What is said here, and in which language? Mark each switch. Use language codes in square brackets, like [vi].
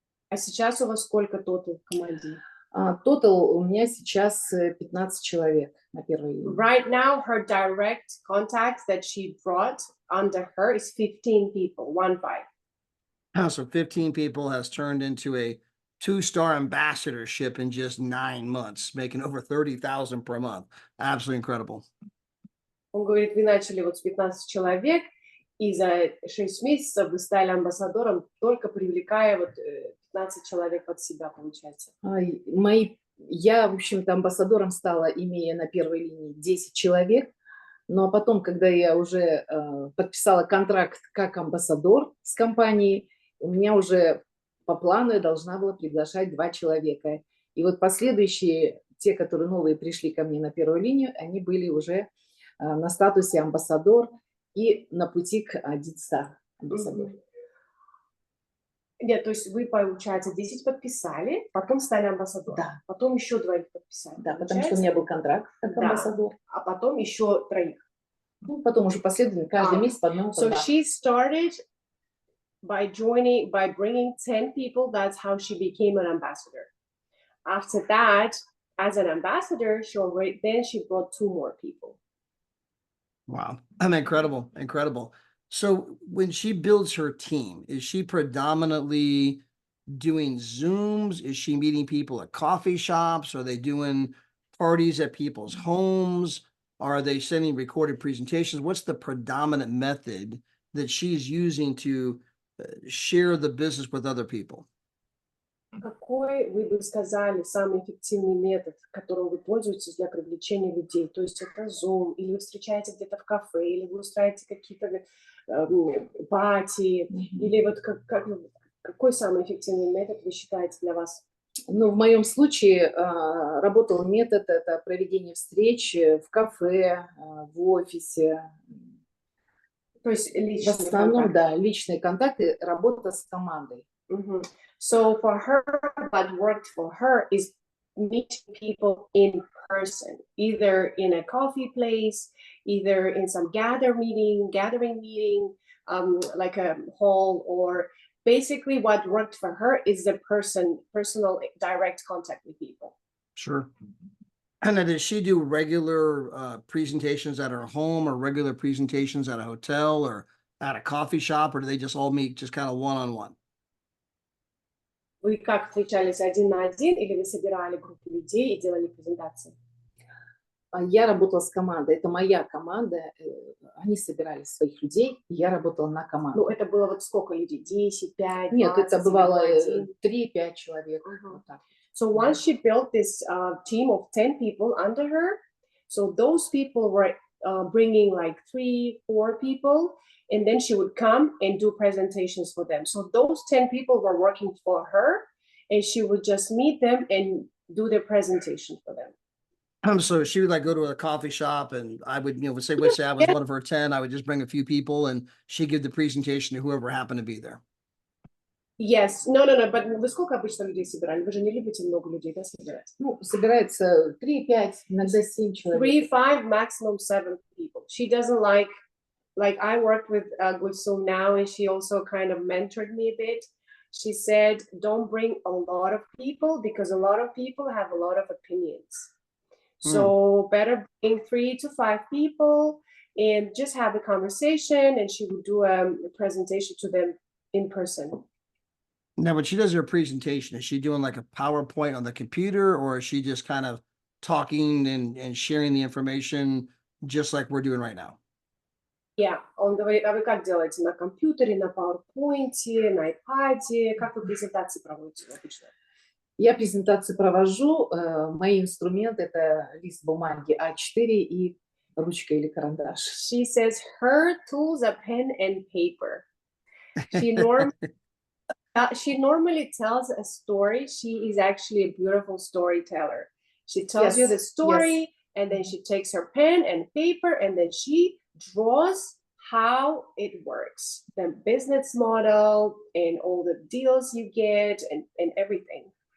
[ru] А сейчас у вас сколько тотал в команде? Тотал у меня сейчас 15 человек на первой линии. [en] Right now, her direct contacts that she brought under her is 15 people, 15. So 15 people has turned into a 2-star ambassadorship in just 9 months, making over 30,000 per month. Absolutely incredible. [ru] Он говорит, вы начали вот с 15 человек, и за 6 месяцев вы стали амбассадором, только привлекая вот 15 человек под себя, получается. Я, в общем-то, амбассадором стала, имея на первой линии 10 человек, но потом, когда я уже подписала контракт как амбассадор с компанией, у меня уже по плану я должна была приглашать 2 человека. И вот последующие, те, которые новые пришли ко мне на первую линию, они были уже на статусе амбассадор и на пути к 1-star амбассадор. Нет, то есть вы, получается, 10 подписали, потом стали амбассадором. Да. Потом еще 2 подписали. Да, потому что у меня был контракт как амбассадор. А потом еще 3. Ну, потом уже последовательно, каждый месяц по одному. [en] So she started by bringing 10 people. That's how she became an ambassador. After that, as an ambassador, she brought 2 more people. Wow. Incredible. Incredible. So when she builds her team, is she predominantly doing Zooms? Is she meeting people at coffee shops? Are they doing parties at people's homes? Are they sending recorded presentations? What's the predominant method that she's using to share the business with other people? [ru] Какой, вы бы сказали, самый эффективный метод, которым вы пользуетесь для привлечения людей? То есть это Zoom, или вы встречаете где-то в кафе, или вы устраиваете какие-то пати, или вот какой самый эффективный метод вы считаете для вас? Ну, в моем случае работал метод, это проведение встреч в кафе, в офисе. То есть В основном, контакт. да, личные контакты, работа с командой. [en] So for her, what worked for her is meeting people in person, either in a coffee place, either in some gathering meeting, like a hall, or basically what worked for her is the personal direct contact with people. Sure. And then does she do regular presentations at her home, or regular presentations at a hotel or at a coffee shop, or do they just all meet just kind of one-on-one? [ru] Вы как встречались 1 на 1, или вы собирали группу людей и делали презентации? Я работала с командой, это моя команда, они собирали своих людей, и я работала на команду. Ну, это было вот сколько людей? 10, 5, 20? Нет, это бывало 3-5 человек. Вот так. [en] So once she built this team of 10 people under her, so those people were bringing like 3-4 people, and then she would come and do presentations for them. So those 10 people were working for her, and she would just meet them and do their presentation for them. So she would like go to a coffee shop, and I would, say I was one of her 10, I would just bring a few people and she'd give the presentation to whoever happened to be there. Yes, no, but [ru] вы сколько обычно людей собирали? Вы же не любите много людей, да, собирать? Ну, собирается 3-5, иногда 7 человек. [en] 3, 5, maximum 7 people. She doesn't like I worked with Gulsum now, and she also kind of mentored me a bit. She said, don't bring a lot of people because a lot of people have a lot of opinions. So better bring 3 to 5 people and just have a conversation, and she would do a presentation to them in person. Now, when she does her presentation, is she doing like a PowerPoint on the computer, or is she just kind of talking and sharing the information just like we're doing right now? [ru] Yeah, он говорит, а вы как делаете? На компьютере, на PowerPoint, на iPad? Как вы презентации проводите обычно? Я презентации провожу. Мои инструменты — это лист бумаги А4 и ручка или карандаш. [en] She says her tools are pen and paper. She normally tells a story. She is actually a beautiful storyteller. She tells you the story, and then she takes her pen and paper, and then she draws how it works, the business model, and all the deals you get, and everything.